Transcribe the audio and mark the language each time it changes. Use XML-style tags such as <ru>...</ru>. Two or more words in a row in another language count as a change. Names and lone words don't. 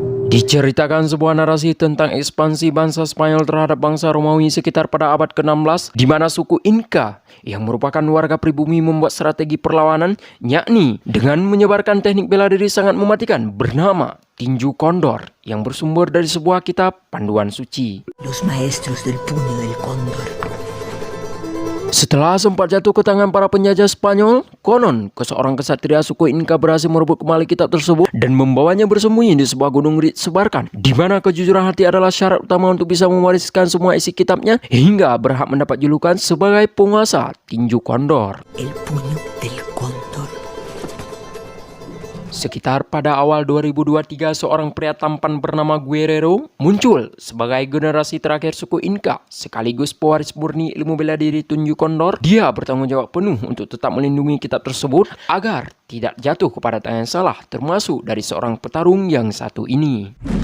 <id>Diceritakan sebuah narasi tentang ekspansi bangsa Spanyol terhadap bangsa Romawi sekitar pada abad ke-16, di mana suku Inca yang merupakan warga pribumi membuat strategi perlawanan, yakni dengan menyebarkan teknik bela diri sangat mematikan bernama tinju kondor yang bersumber dari sebuah kitab panduan suci.</id> <es>Los maestros del puño del cóndor.</es> <id>Setelah sempat jatuh ke tangan para penjajah Spanyol, konon seorang kesatria suku Inca berhasil merebut kembali kitab tersebut dan membawanya bersembunyi di sebuah gunung ditsebarkan, di mana kejujuran hati adalah syarat utama untuk bisa mewariskan semua isi kitabnya hingga berhak mendapat julukan sebagai penguasa tinju kondor.</id> <es>El puño del cóndor.</es> <id>Sekitar pada awal 2023, seorang pria tampan bernama Guerrero muncul sebagai generasi terakhir suku Inca, sekaligus pewaris murni ilmu bela diri tinju kondor. Dia bertanggung jawab penuh untuk tetap melindungi kitab tersebut agar tidak jatuh kepada tangan salah, termasuk dari seorang petarung yang satu ini.</id>